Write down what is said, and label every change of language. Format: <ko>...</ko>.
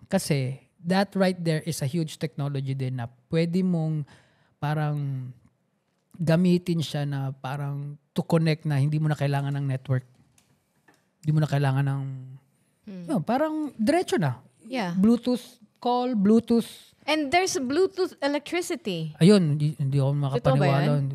<tl>Kasi</tl> <en>that right there is a huge technology</en> <tl>din na pwede mong parang gamitin siya na parang</tl> <en>to connect</en> <tl>na hindi mo na kailangan ng network. Hindi mo na kailangan ng parang diretso na.</tl> <en>Yeah. Bluetooth call, Bluetooth. And there's Bluetooth electricity.</en> <tl>Ayun, hindi ako makapaniwala.</tl>